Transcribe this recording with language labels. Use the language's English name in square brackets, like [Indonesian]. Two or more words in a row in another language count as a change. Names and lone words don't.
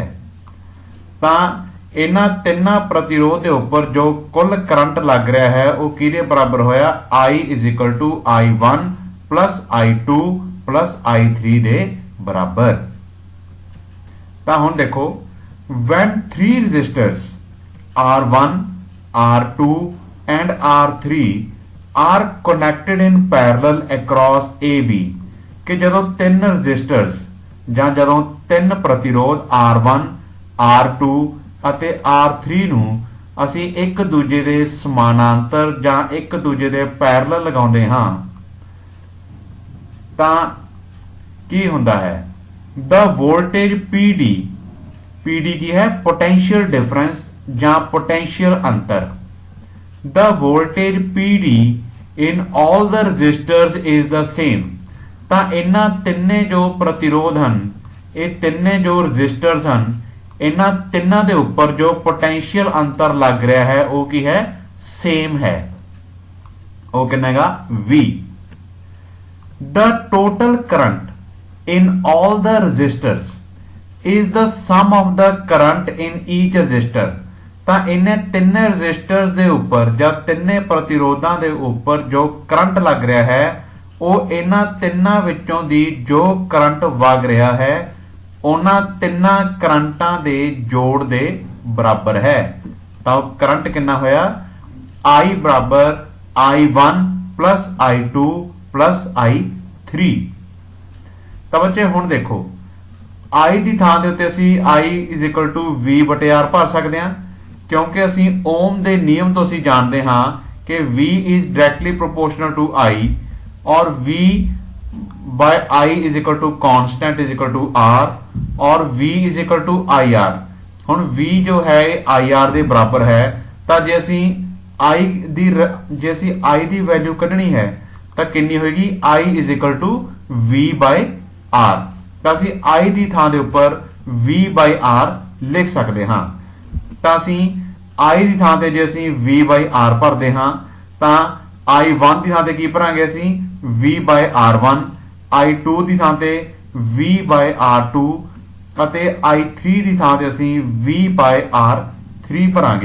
[Punjabi] ਤਾਂ ਇਹਨਾਂ ਤਿੰਨਾਂ ਪ੍ਰਤੀਰੋਧ ਦੇ ਉੱਪਰ ਜੋ ਕੁੱਲ ਕਰੰਟ ਲੱਗ ਰਿਹਾ ਹੈ ਉਹ ਕਿਹਦੇ ਬਰਾਬਰ ਹੋਇਆ [English] I I1 plus I2 plus I3 [Punjabi] ਦੇ ਬਰਾਬਰ। ਤਾਂ ਹੁਣ ਦੇਖੋ [English] when three resistors R1 R2 and R3 are connected in parallel across AB [Punjabi] ਕਿ ਜਦੋਂ ਤਿੰਨ ਰजिस्टर्स ਜਾਂ ਜਦੋਂ ਤਿੰਨ ਪ੍ਰਤੀਰੋਧ R1 R2 ਅਤੇ R3 ਨੂੰ ਅਸੀਂ ਇੱਕ ਦੂਜੇ ਦੇ ਸਮਾਨਾਂਤਰ ਜਾਂ ਇੱਕ ਦੂਜੇ ਦੇ ਪੈਰਲਲ ਲਗਾਉਂਦੇ ਹਾਂ ਤਾਂ ਕੀ ਹੁੰਦਾ ਹੈ [English] the voltage PD [Punjabi] ਕੀ ਹੈ [English] potential difference [Punjabi] ਜਾਂ potential ਅੰਤਰ। [English] the voltage PD in all the resistors is the same। [Punjabi] ਤਾਂ ਇਹਨਾਂ ਤਿੰਨੇ ਜੋ ਪ੍ਰਤੀਰੋਧ ਹਨ ਇਹ ਤਿੰਨੇ ਜੋ resistors ਹਨ ਇਹਨਾਂ ਤਿੰਨਾਂ ਦੇ ਉੱਪਰ ਜੋ potential ਅੰਤਰ ਲੱਗ ਰਿਹਾ ਹੈ ਉਹ ਕੀ ਹੈ ਸੇਮ ਹੈ ਉਹ ਕਿੰਨਾ ਹੈਗਾ V। [English] the total current in all the resistors is the sum of the current in each resistor। [Punjabi] ਤਾਂ ਇਹਨੇ ਤਿੰਨੇ resistors ਦੇ ਉੱਪਰ ਜਾਂ ਤਿੰਨੇ ਪ੍ਰਤੀਰੋਧਾਂ ਦੇ ਉੱਪਰ ਜੋ ਕਰੰਟ ਲੱਗ ਰਿਹਾ ਹੈ ਉਹ ਇਹਨਾਂ ਤਿੰਨਾਂ ਵਿੱਚੋਂ ਦੀ ਜੋ ਕਰੰਟ ਵਗ ਰਿਹਾ ਹੈ ਉਹਨਾਂ ਤਿੰਨਾਂ ਕਰੰਟਾਂ ਦੇ ਜੋੜ ਦੇ ਬਰਾਬਰ ਹੈ। ਤਾਂ ਕਰੰਟ ਕਿੰਨਾ ਹੋਇਆ I ਬਰਾਬਰ [English] I1 plus I2 plus I3। [Punjabi] ਤਾਂ ਬੱਚੇ ਹੁਣ ਦੇਖੋ I ਦੀ ਥਾਂ ਦੇ ਉੱਤੇ ਅਸੀਂ I V/R ਭਰ ਸਕਦੇ ਹਾਂ ਕਿਉਂਕਿ ਅਸੀਂ ਓਮ ਦੇ ਨਿਯਮ ਤੋਂ ਅਸੀਂ ਜਾਣਦੇ ਹਾਂ ਕਿ [English] V is directly proportional to I [Punjabi] और [English] V by I is equal to constant is equal to R [Punjabi] और [English] V is equal to IR। [Punjabi] ਹੁਣ V ਜੋ ਹੈ IR ਦੇ ਬਰਾਬਰ ਹੈ ਤਾਂ ਜੇ ਅਸੀਂ I ਦੀ ਵੈਲਿਊ ਕੱਢਣੀ ਹੈ ਤਾਂ ਕਿੰਨੀ ਹੋਏਗੀ [English] I is equal to V by R। [Punjabi] ਤਾਂ ਅਸੀਂ I ਦੀ ਥਾਂ ਦੇ ਉੱਪਰ [English] V by R [Punjabi] ਲਿਖ ਸਕਦੇ ਹਾਂ। ਤਾਂ ਅਸੀਂ I ਦੀ ਥਾਂ ਤੇ ਜੇ ਅਸੀਂ [English] V by R [Punjabi] ਭਰਦੇ ਹਾਂ ਤਾਂ I1 ਦੀ ਥਾਂ ਤੇ ਕੀ ਭਰਾਂਗੇ ਅਸੀਂ [English] V by R1, [Punjabi] I2 ਦੀ ਥਾਂ ਤੇ [English] V by R2 [Punjabi] ਅਤੇ I3 ਦੀ ਥਾਂ ਤੇ ਅਸੀਂ [English] V by R3 [Punjabi] ਭਰਾਂਗੇ।